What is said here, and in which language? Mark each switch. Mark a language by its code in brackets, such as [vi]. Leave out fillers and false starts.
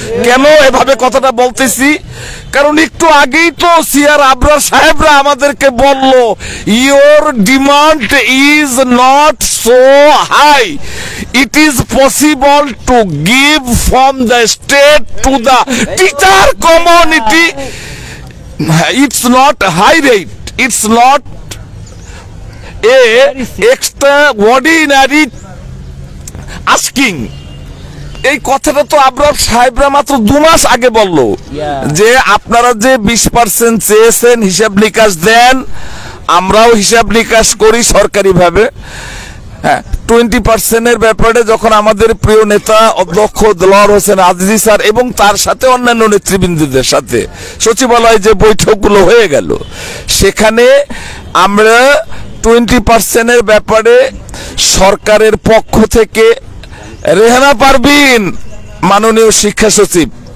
[bn] কেন এভাবে কথাটা বলতেছি? কারণ একটু আগেই তো সিআর আবরার সাহেবরা আমাদেরকে বলল, [en] Your demand is not so high, it is possible to give from the state to the teacher community. It's not high rate, it's not a extraordinary asking. [bn] এই কথাটা তো আবরার সাহেবরা মাত্র 2 মাস আগে বলল যে আপনারা যে 20% চেয়েছেন হিসাব নিকাশ দেন, আমরাও হিসাব নিকাশ করি সরকারিভাবে। হ্যাঁ, 20% ব্যাপারে যখন আমাদের প্রিয় নেতা অধ্যক্ষ দেলোয়ার হোসেন আজিজি স্যার এবং তার সাথে অন্যান্য নেতৃবৃন্দদের সাথে সচিবালয়ে যে বৈঠকগুলো হয়ে গেল, সেখানে আমরা 20% ব্যাপারে সরকারের পক্ষ থেকে রেহানা পারভিন মাননীয় শিক্ষা সচিব